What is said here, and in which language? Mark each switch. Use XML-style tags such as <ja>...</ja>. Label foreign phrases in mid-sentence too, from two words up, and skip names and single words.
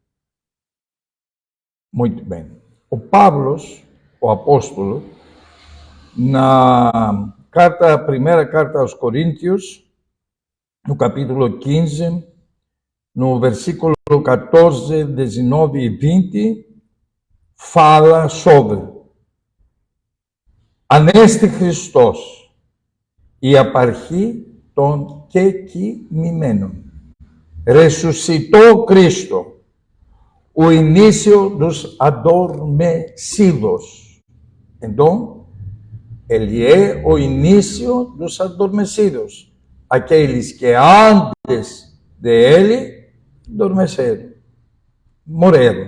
<pt>Muito bem. O Pavlos, o apóstolo, na primeira carta aos Coríntios, no capítulo 15, no versículo 14, 19 e 20, fala sobre</pt> <el>Ανέστη Χριστός, η απαρχή των κεκοιμημένων.</el> <pt>Resucitó Cristo, o início dos adormecidos. Então, ele é o início dos adormecidos, aqueles que antes de ele adormeceram, morreram.</pt>